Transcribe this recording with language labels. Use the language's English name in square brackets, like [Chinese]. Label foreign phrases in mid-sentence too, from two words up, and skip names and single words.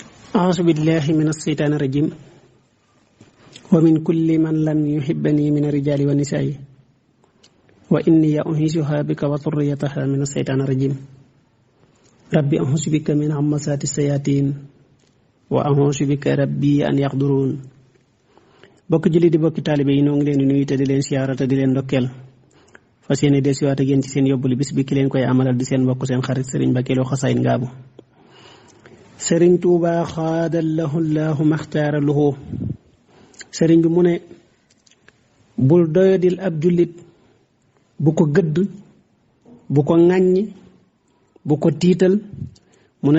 [Arabic] أعوذ بالله من الشيطان الرجيم ومن كل من لم يحبني من الرجال والنساء وإني أعيذها بك وذريتها من الشيطان الرجيم ربي أعوذ بك من همزات الشياطين وأعوذ بك ربي أن يحضرون [Wolof] bokk julli di bokk taalibe yi noo ngi leen di nuyu te di leen siyaara te di leen ndokkeel fas yéene desiwaat ak yéen ci seen yóbbulu bis bi ki leen koy amalal di seen mbokk seen xarit Serigne Mbacké Lo Xasaayid Ngaabu Serigne Touba xaadallahu llahu maxtaara lahu Serigne bi mu ne bul doyadil ab jullit bu ko gëdd bu ko ŋàññi bu ko tiital mu ne